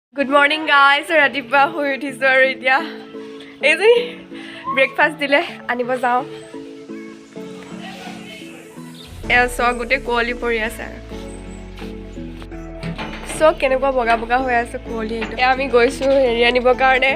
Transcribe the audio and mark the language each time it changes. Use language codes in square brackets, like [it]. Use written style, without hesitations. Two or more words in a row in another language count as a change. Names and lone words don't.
[en] Good morning guys. [as] ৰাতিপুৱা হৈ উঠিছোঁ আৰু এতিয়া এই যে breakfast দিলে আনিবো যাওঁ. So গোটে কুঁৱলী পৰি আছে. So কেনেকুৱা বগা বগা হৈ আছে কুঁৱলী এইটো. আমি গৈছোঁ হেৰি আনিবো কাৰণে.